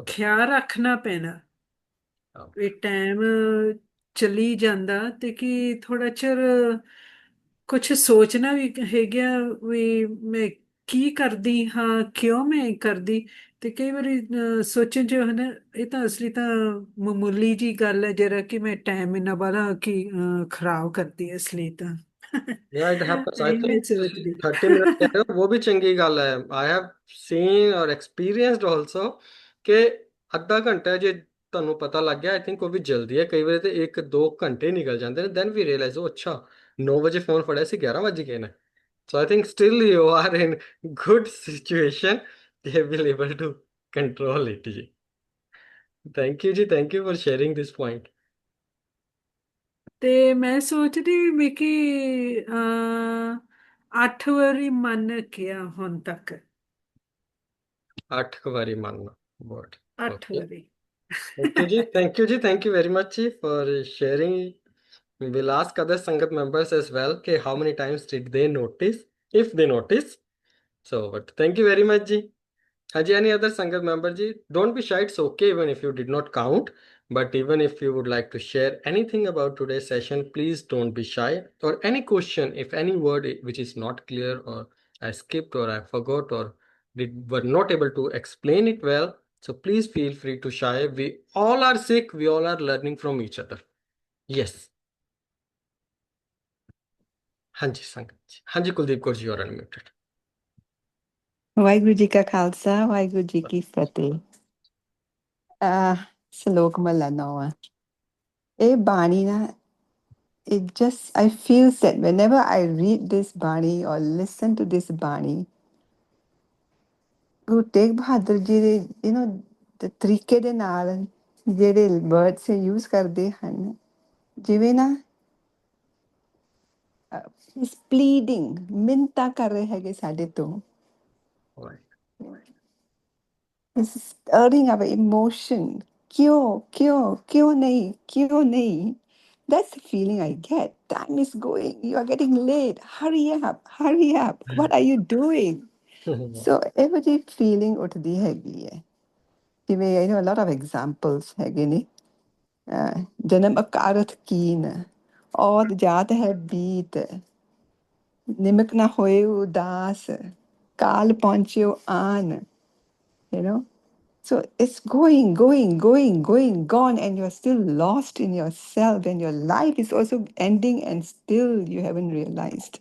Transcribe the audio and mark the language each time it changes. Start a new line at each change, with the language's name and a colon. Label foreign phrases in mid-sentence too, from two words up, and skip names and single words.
Punjabi: ਖਿਆਲ ਰੱਖਣਾ ਪੈਣਾ ਵੀ ਟਾਈਮ ਚਲੀ ਜਾਂਦਾ ਤੇ ਕਿ ਥੋੜਾ ਚਿਰ ਕੁਛ ਸੋਚਣਾ ਵੀ ਹੈਗਾ ਵੀ ਮੈਂ ਕੀ ਕਰਦੀ ਹਾਂ, ਕਿਉਂ ਮੈਂ ਕਰਦੀ। ਤੇ ਕਈ ਵਾਰੀ ਸੋਚਣ ਚ ਹਨਾ ਇਹ ਤਾਂ ਅਸਲੀ ਤਾਂ ਮਾਮੂਲੀ ਜੀ ਗੱਲ ਹੈ, ਜਰਾ ਕਿ ਮੈਂ ਟਾਈਮ ਇਹਨਾਂ ਬਾਹਲਾ ਕਿ ਖਰਾਬ ਕਰਦੀ ਅਸਲੀ ਤਾਂ।
English: Yeah, it happens. I
Punjabi: ਇਹ ਮੈਂ
English: think ਤੁਸੀਂ
Punjabi: ਸੋਚਦੀ। 30 ਮਿੰਟ ਕਹਿ ਰਹੇ ਹੋ ਉਹ ਵੀ ਚੰਗੀ ਗੱਲ ਹੈ।
English: I have seen or experienced also
Punjabi: ਕਿ ਅੱਧਾ ਘੰਟਾ ਜੇ ਤੁਹਾਨੂੰ ਪਤਾ ਲੱਗ ਗਿਆ,
English: I think
Punjabi: ਉਹ ਵੀ ਜਲਦੀ ਹੈ। ਕਈ ਵਾਰੀ ਤੇ 1-2 ਘੰਟੇ ਨਿਕਲ ਜਾਂਦੇ ਨੇ,
English: then we realize
Punjabi: ਉਹ ਅੱਛਾ 9 ਵਜੇ ਫੋਨ ਫੜਿਆ ਸੀ, 11 ਵਜੇ ਗਏ ਨੇ।
English: So I think still you are in good situation. They will able to control it ji. Thank you ji, thank you for sharing this point.
Punjabi: ਤੇ ਮੈਂ ਸੋਚਦੀ ਵੀ ਕਿ 8 ਵਾਰੀ ਮੰਨ ਗਿਆ ਹੁਣ ਤੱਕ। 8 ਵਾਰੀ ਮੰਨਣਾ word. 8
English: Okay.
Punjabi: ਵਾਰੀ।
English: Thank you ji, thank you ji, thank you very much ji for sharing. We will ask other Sangat members as well कि how many times did they notice, if they notice. So, but thank you very much ji. Haji, any other Sangat member ji? Don't be shy, it's okay even if you did not count. But even if you would like to share anything about today's session, please don't be shy. Or any question, if any word which is not clear, or I skipped, or I forgot, or were not able to explain it well, so please feel free to share. We all are sick, we all are learning from each other. Yes. Hanji Sangat ji. Hanji Kuldeep Kaur ji, you are unmuted.
Punjabi: ਵਾਹਿਗੁਰੂ ਜੀ ਕਾ ਖਾਲਸਾ, ਵਾਹਿਗੁਰੂ ਜੀ ਕੀ ਫਤਿਹ। ਸਲੋਕ ਮਹਲਾ ਨੌਵਾਂ। ਇਹ ਬਾਣੀ ਨਾ,
English: it just, I feel that whenever I read this Bani or listen to this Bani, Guru Tegh Bahadur ji ਦੇ the
Punjabi: ਤਰੀਕੇ ਦੇ ਨਾਲ ਜਿਹੜੇ ਵਰਡਸ ਯੂਜ਼ ਕਰਦੇ ਹਨ, ਜਿਵੇਂ ਨਾ ਇਸ ਪਲੀਡਿੰਗ ਮਿੰਤਾ ਕਰ ਰਹੇ ਹੈਗੇ ਸਾਡੇ ਤੋਂ।
English: This is stirring our emotion.
Punjabi: ਕਿਉਂ ਨਹੀਂ.
English: That's the feeling I get. Time is going. You are getting late. Hurry up. What are you doing? So every feeling
Punjabi: ਉੱਠਦੀ ਹੈਗੀ ਹੈ. ਜਿਵੇਂ
English: a lot of examples
Punjabi: ਹੈਗੇ ਨੇ। ਜਨਮ ਅਕਾਰਥ ਕੀਨ, ਔਦ ਜਾਤ ਹੈ ਬੀਤ, ਨਿਮਕ ਨਾ ਹੋਏ ਉਦਾਸ, ਕਾਲ ਪਹੁੰਚਿਓ ਆਨ,
English: you know. So it's going, gone, and you're still lost in yourself, and your life is also ending, and still you haven't realized.